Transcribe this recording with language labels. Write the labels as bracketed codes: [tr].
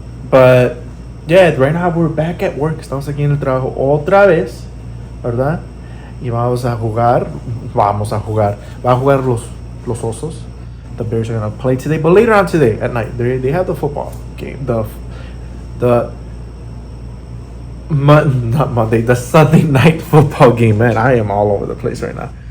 [en] But yeah, right now we're back at work. [es] Estamos aquí en el trabajo otra vez, ¿verdad? Y vamos a jugar. Va a jugar los Osos. [en] The Bears are gonna play today, but later on today at night, they have the football game. Not Monday, the Sunday night football game. Man, I am all over the place right now.